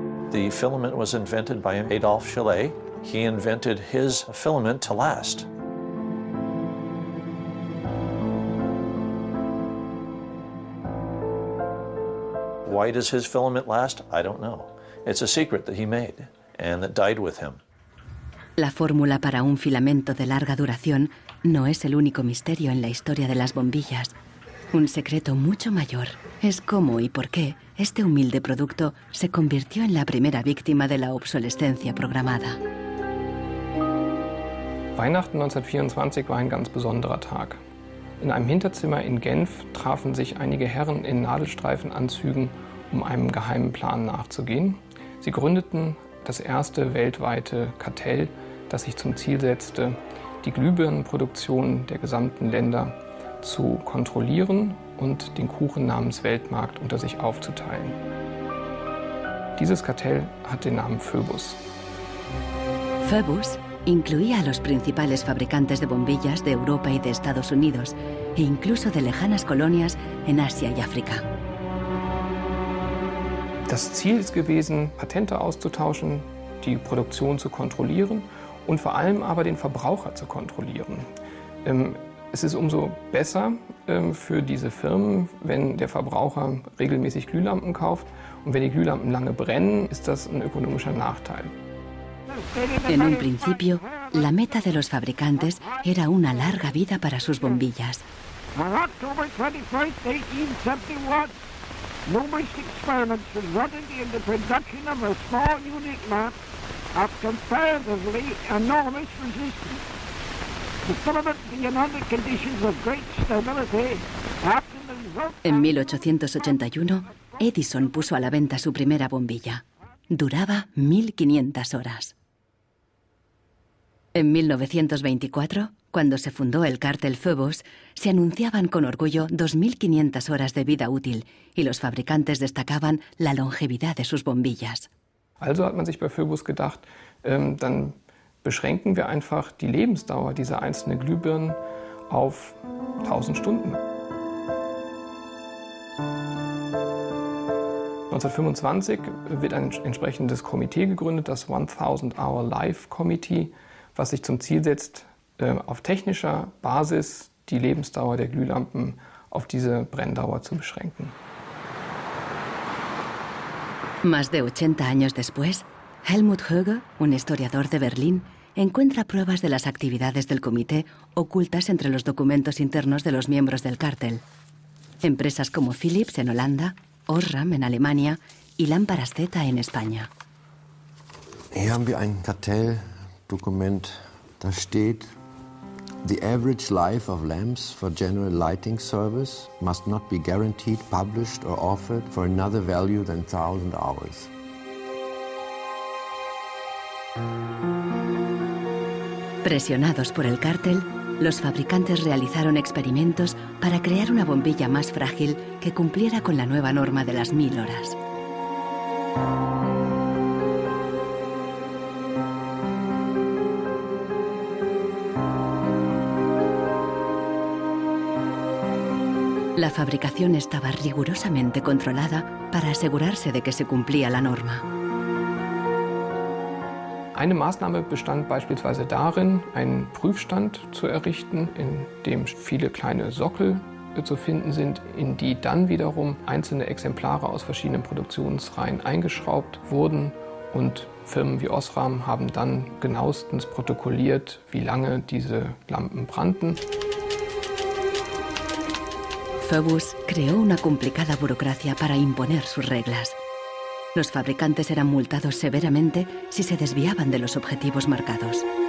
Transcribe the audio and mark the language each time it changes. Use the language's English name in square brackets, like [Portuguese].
[English] The filament was invented by Adolphe Chaillet. He invented his filament to last. Why does his filament last? I don't know. It's a secret that he made and that died with him. [Spanish] La fórmula para un filamento de larga duración no es el único misterio en la historia de las bombillas. Un secreto mucho mayor es cómo y por qué este humilde producto se convirtió en la primera víctima de la obsolescencia programada. [German] Weihnachten 1924 war ein ganz besonderer Tag. In einem Hinterzimmer in Genf trafen sich einige Herren in Nadelstreifenanzügen, um einem geheimen Plan nachzugehen. Sie gründeten das erste weltweite Kartell, das sich zum Ziel setzte, die Glühbirnenproduktion der gesamten Länder zu kontrollieren und den Kuchen namens Weltmarkt unter sich aufzuteilen. Dieses Kartell hat den Namen Phoebus. [Spanish] Phoebus incluía a los principales fabricantes de bombillas de Europa y de Estados Unidos, e incluso de lejanas colonias en Asia y África. [German] Das Ziel ist gewesen, Patente auszutauschen, die Produktion zu kontrollieren und vor allem aber den Verbraucher zu kontrollieren. Es ist umso besser für diese Firmen, wenn der Verbraucher regelmäßig Glühlampen kauft, und wenn die Glühlampen lange brennen, ist das ein ökonomischer Nachteil. [Spanish] En un principio, la meta de los fabricantes era una larga vida para sus bombillas. [English] On October 21st, 1871, numerous experiments resulted in the production of a small unique lamp of comparatively enormous resistance. The filament being under conditions of great stability after the result. [Spanish] En 1881, Edison puso a la venta su primera bombilla. Duraba 1500 horas. En 1924, cuando se fundó el cártel Phobos, se anunciaban con orgullo 2.500 horas de vida útil y los fabricantes destacaban la longevidad de sus bombillas. [German] Also hat man sich bei Phobos gedacht, dann beschränken wir einfach die Lebensdauer dieser einzelnen Glühbirnen auf 1000 Stunden. 1925 wird ein entsprechendes Komitee gegründet, das 1000-Hour Life Committee, was sich zum Ziel setzt, auf technischer Basis die Lebensdauer der Glühlampen auf diese Brenndauer zu beschränken. [Spanish] Más de 80 años después, Helmut Höge, un historiador de Berlín, encuentra pruebas de las actividades del comité ocultas entre los documentos internos de los miembros del cártel. Empresas como Philips en Holanda, Osram en Alemania y Lámparas Z en España. [German] Hier haben wir ein Kartelldokument. Da steht: [English] The average life of lamps for general lighting service must not be guaranteed, published or offered for another value than 1000 hours. [Spanish] Presionados por el cártel, los fabricantes realizaron experimentos para crear una bombilla más frágil que cumpliera con la nueva norma de las 1000 horas. La fabricación estaba rigurosamente controlada para asegurarse de que se cumplía la norma. [German] Eine Maßnahme bestand beispielsweise darin, einen Prüfstand zu errichten, in dem viele kleine Sockel zu finden sind, in die dann wiederum einzelne Exemplare aus verschiedenen Produktionsreihen eingeschraubt wurden. Und Firmen wie Osram haben dann genauestens protokolliert, wie lange diese Lampen brannten. [Spanish] Phobos creó una complicada burocracia para imponer sus reglas. Los fabricantes eran multados severamente si se desviaban de los objetivos marcados.